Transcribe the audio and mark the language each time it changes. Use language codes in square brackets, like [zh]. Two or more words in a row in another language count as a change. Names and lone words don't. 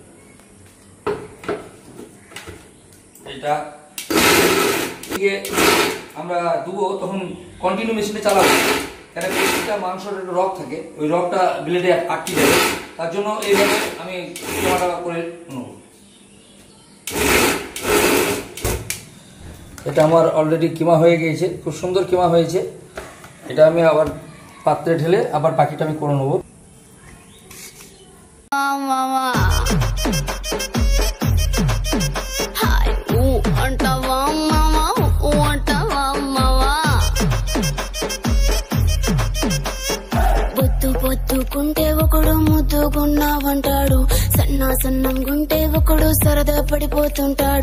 [bn] এটা আমরা দেবো তখন [en] continue machine [bn] চালাবো, কেন প্রত্যেকটা মাংসের একটা রক থাকে, ওই রকটা ব্লেডে আটকে যাবে। তার জন্য এইভাবে আমি কিমাটা করে নেব। এটা আমার অলরেডি কিমা হয়ে গিয়েছে, খুব সুন্দর কিমা হয়েছে। এটা আমি আবার পাত্রে ঢেলে আবার বাকিটা আমি করে নেবো। [te] గుంటే ఒకడు ముద్దుగున్నావంటాడు, సన్నా సన్నం గుంటే ఒకడు సరదా పడిపోతుంటాడు.